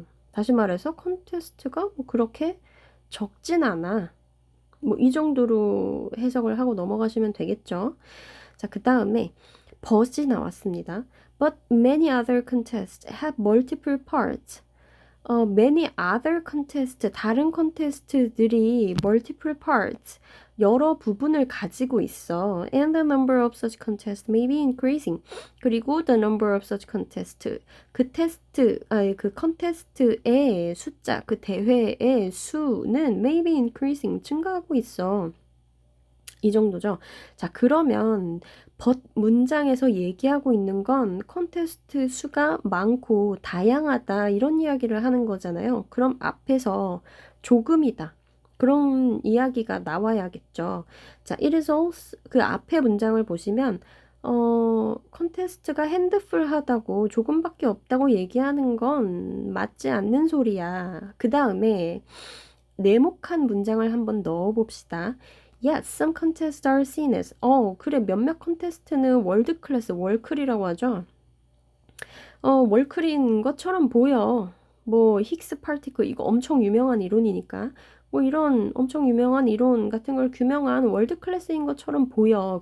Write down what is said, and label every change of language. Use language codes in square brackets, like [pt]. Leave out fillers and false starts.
[ko] 다시 말해서 컨테스트가 뭐 그렇게 적진 않아. 뭐 이 정도로 해석을 하고 넘어가시면 되겠죠. 자, 그 다음에 but이 나왔습니다. [en] But many other contests have multiple parts. many other contest, [ko] 다른 컨테스트들이 [en] multiple parts, [ko] 여러 부분을 가지고 있어. [en] And the number of such contests may be increasing. [ko] 그리고 [en] the number of such contests, [ko] 그 컨테스트의 숫자, 그 대회의 수는 [en] may be increasing, [ko] 증가하고 있어. 이 정도죠. 자, 그러면 but 문장에서 얘기하고 있는 건 컨테스트 수가 많고 다양하다 이런 이야기를 하는 거잖아요. 그럼 앞에서 조금이다, 그런 이야기가 나와야겠죠. 자, it is also, 그 앞에 문장을 보시면 컨테스트가 핸드풀하다고 조금밖에 없다고 얘기하는 건 맞지 않는 소리야. 그 다음에 네모칸 문장을 한번 넣어봅시다. [en] Yes, some contests are seen as. [ko] 그래, 몇몇 컨테스트는 월드 클래스, 월클이라고 하죠. 월클인 것처럼 보여. 뭐 히그스 파티클, 이거 엄청 유명한 이론이니까. 뭐 이런 엄청 유명한 이론 같은 걸 규명한 월드 클래스인 것처럼 보여.